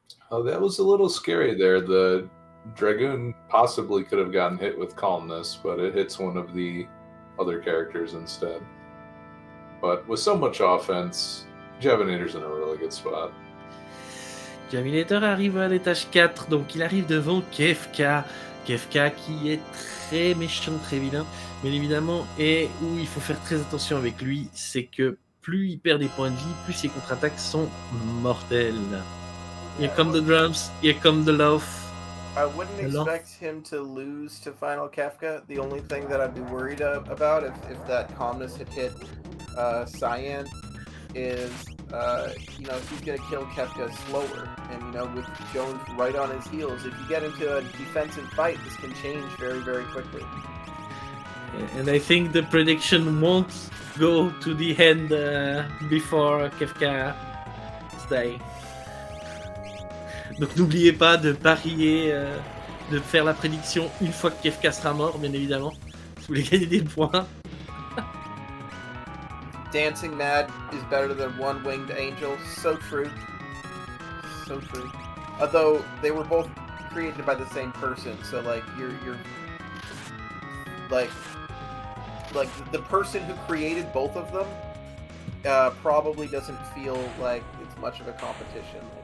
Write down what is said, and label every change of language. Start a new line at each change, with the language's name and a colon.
English: Oh, that was a little scary there. The Dragoon possibly could have gotten hit with calmness, but it hits one of the other characters instead. But with so much offense, Javinator's in a really good spot.
French: Javinat0r arrive à l'étage 4, donc il arrive devant Kefka. Kefka qui est très méchant, très vilain, bien évidemment, et où il faut faire très attention avec lui, c'est que plus il perd des points de vie, plus ses contre-attaques sont mortelles.
English: Here come the drums, here come the loaf. I wouldn't expect him to lose to Final Kefka. The only thing that I'd be worried about if that calmness had hit Cyan is, he's going to kill Kefka slower. And, with Jones right on his heels, if you get into a defensive fight, this can change very, very quickly. And I think the prediction won't go to the end before Kefka stay.
French: Donc n'oubliez pas de parier, de faire la prédiction une fois que Kefka sera mort, bien évidemment. Si vous voulez gagner des points.
English: Dancing Mad is better than One-Winged Angel. So true. So true. Although they were both created by the same person, so you're like the person who created both of them probably doesn't feel like it's much of a competition.